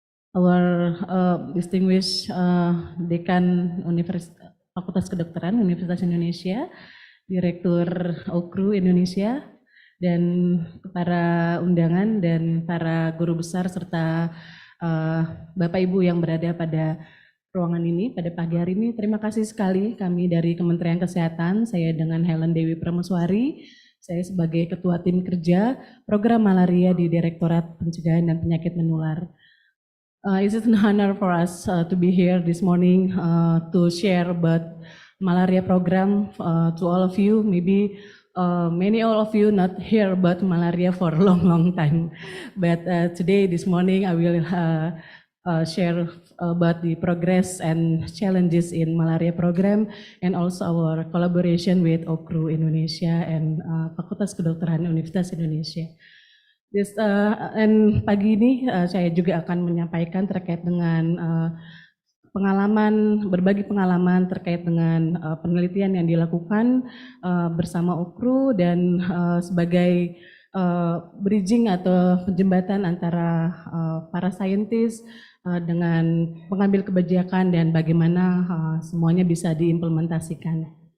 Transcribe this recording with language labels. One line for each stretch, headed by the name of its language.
English: Our distinguished
Indonesian: Dekan Fakultas Kedokteran Universitas Indonesia, Direktur OUCRU Indonesia, dan para undangan dan para guru besar serta Bapak Ibu yang berada pada ruangan ini pada pagi hari ini. Terima kasih sekali kami dari Kementerian Kesehatan, saya dengan Helen Dewi Prameswari, saya sebagai Ketua Tim Kerja Program Malaria di Direktorat Pencegahan dan Penyakit Menular.
English: It's an honor for us to be here this morning to share about malaria program to all of you. Maybe many all of you not hear about malaria for a long time, but today, this morning, I will share about the progress and challenges in malaria program and also our collaboration with OUCRU Indonesia and Fakultas Kedokteran Universitas Indonesia.
Indonesian: Dan pagi ini saya juga akan menyampaikan terkait dengan berbagi pengalaman terkait dengan penelitian yang dilakukan bersama OUCRU dan sebagai bridging atau penjembatan antara para saintis dengan pengambil kebijakan dan bagaimana semuanya bisa diimplementasikan.